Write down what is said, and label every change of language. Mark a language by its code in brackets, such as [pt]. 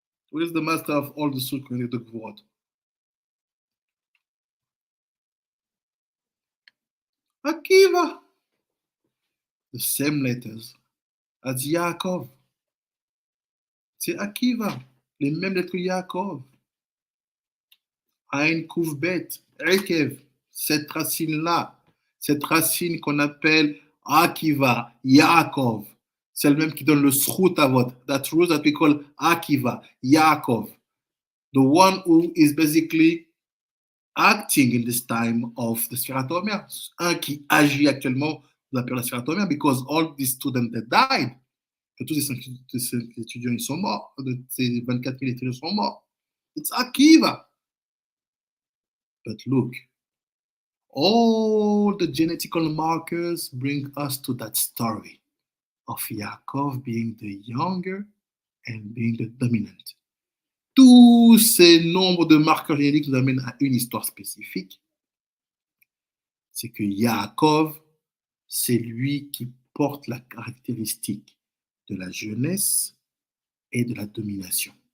[en] Who is the master of all the souls connected to the Gvurot? Akiva. The same letters as Yaakov. [fr] C'est Akiva. Les mêmes lettres que Yaakov. Ain Kouf Bet, Ekev. Cette racine-là, cette racine qu'on appelle Akiva, Yaakov. C'est le même qui donne le Srut Avot. [en] That root that we call Akiva, Yaakov. The one who is basically acting in this time of the Sefirat HaOmer. [fr] Un qui agit actuellement dans la période de la Sefirat HaOmer, [en] because all these students that died, [fr] que tous ces étudiants ils sont morts, ces 24 000 étudiants sont morts. [en] It's Akiva. But look, all the genetical markers bring us to that story of Yaakov being the younger and being the dominant. [fr] Tous ces nombres de marqueurs génétiques nous amènent à une histoire spécifique. C'est que Yaakov, c'est lui qui porte la caractéristique de la jeunesse et de la domination.